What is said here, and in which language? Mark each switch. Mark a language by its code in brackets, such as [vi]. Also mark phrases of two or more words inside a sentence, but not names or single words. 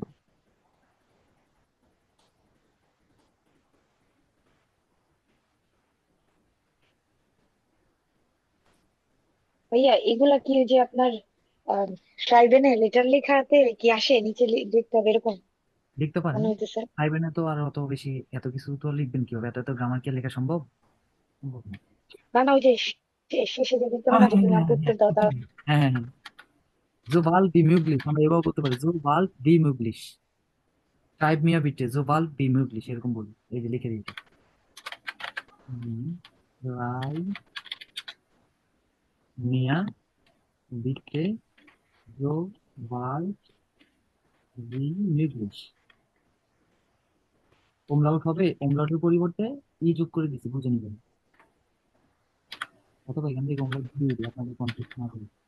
[bn] ভাইয়া এগুলা কি ওই যে আপনার ট্রাইবেনে লেটার লেখাতে কি আসে নিচে লিখতে হবে এরকম লিখতে পারেন। মনে হইতেছে? পাইবেন না তো আর অত বেশি, এত কিছু তো লিখবেন কিভাবে, এত এত গ্রামার কি আর লেখা সম্ভব? সম্ভব না। না না, ওই যে শেষে যে দিতে ও হয় না হ্যাঁ যে হ্যাঁ তুমি হ্যাঁ আমাকে উত্তর দাও তার। হ্যাঁ হ্যাঁ হ্যাঁ, [de] sobald wie möglich, [bn] আমরা এভাবে করতে পারি, [de] sobald wie möglich, schreib mir bitte sobald wie möglich, [bn] এরকম বলি। এই যে লিখে দিয়েছি। [de] schreib mir bitte sobald wie möglich, [bn] ওমলাউট হবে, ওমলাউটের পরিবর্তে ই যোগ করে দিচ্ছি, বুঝে নিবেন। অথবা এখান থেকে ওমলাউট দিয়ে দিই, আপনাদের কনফিউজ না হবে।